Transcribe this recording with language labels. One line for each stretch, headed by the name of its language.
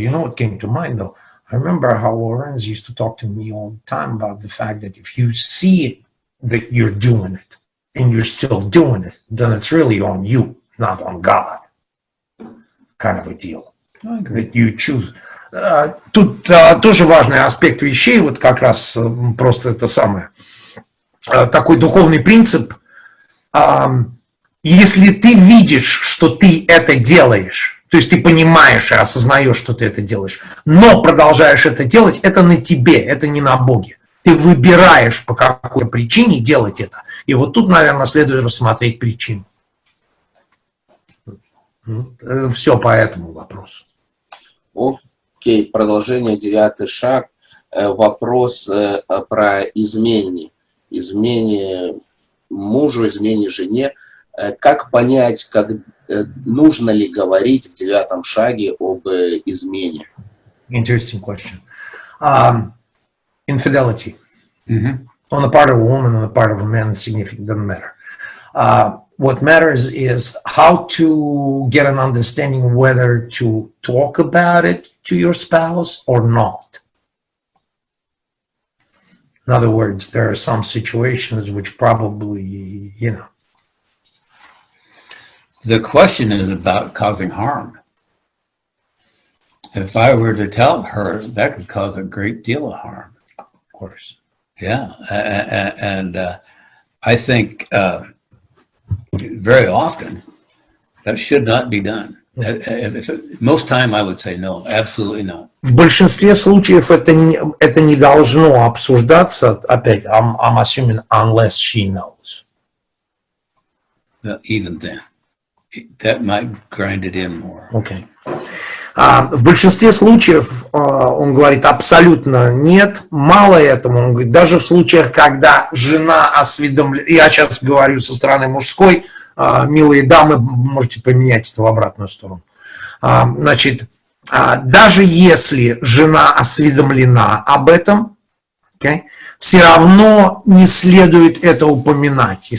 English: You know what came to mind, though? I remember how Lorenz used to talk to me all the time about the fact that if you see that you're doing it, and you're still doing it, then it's really on you, not on God. Kind of a deal. That you choose.
Russian: Тут тоже важный аспект вещей, вот как раз просто это самое, такой духовный принцип. Если ты видишь, что ты это делаешь, то есть ты понимаешь и осознаешь, что ты это делаешь, но продолжаешь это делать, это на тебе, это не на Боге. Ты выбираешь, по какой причине делать это. И вот тут, наверное, следует рассмотреть причину. Все по этому вопросу. Окей, продолжение, 9-й шаг. Вопрос про измене. Измене мужу, измене жене. Как понять, как, нужно ли говорить в 9-м шаге об измене?
English: Interesting question. Infidelity. On the part of a woman, on the part of a man, it's significant, doesn't matter. What matters is how to get an understanding whether to talk about it to your spouse or not. In other words, there are some situations which probably, you know. The question is about causing harm. If I were to tell her, that could cause a great deal of harm. Of course. Yeah, and I think very often that should not be done. Most time I would say no, absolutely not.
Russian: В большинстве случаев это не должно обсуждаться, опять,
English: I'm assuming, unless she knows. Even then, that might grind it in more. Okay.
Russian: В большинстве случаев, он говорит, абсолютно нет. Мало этому, он говорит, даже в случаях, когда жена осведомлена, я сейчас говорю со стороны мужской, милые дамы, можете поменять это в обратную сторону. Значит, даже если жена осведомлена об этом, okay, все равно не следует это упоминать.